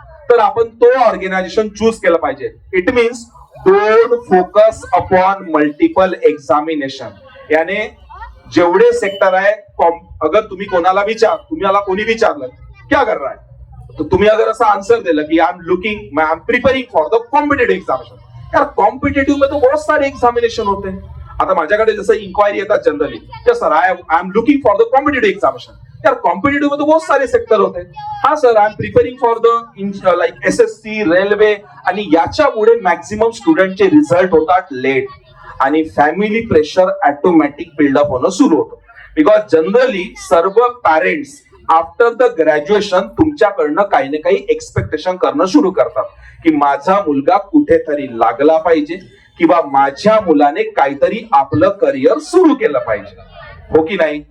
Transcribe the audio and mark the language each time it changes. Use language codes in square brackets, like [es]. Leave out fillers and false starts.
[mr] तर आपण तो ऑर्गेनायझेशन चूज केलं पाहिजे. [en] It means don't focus upon multiple examination. [mr] याने जेवढे सेक्टर आहे, अगर तुम्ही तुम्हाला कोणी विचारलं [hi] क्या कर रहा है, [mr] तो तुम्ही अगर असं आंसर दिलं की [en] I am preparing for the competitive examination. [hi] यार कॉम्पिटेटिव्ह में तो बहुत सारे एक्झामिनेशन होते हैं. [mr] आता माझ्याकडे जसं इन्क्वायरी येतात generally, [en] Sir I am looking for the competitive examination. [hi] यार कॉम्पिटेटिव्ह में तो बहुत सारे सेक्टर होते. [en] हा sir, I am preparing for the like [mr] SSC, railway, आणि याच्यामुळे मॅक्झिमम स्टुडंटचे रिझल्ट होतात लेट आणि फॅमिली प्रेशर ऑटोमॅटिक बिल्डअप होणं सुरू होतं. बिकॉज जनरली सर्व पॅरेंट्स [en] after the graduation [mr] तुमच्याकडनं काही ना काही एक्सपेक्टेशन करणं सुरू करतात की माझा मुलगा कुठेतरी लागला पाहिजे किंवा माझ्या मुलाने काहीतरी आपलं करिअर सुरू केलं पाहिजे, हो की नाही.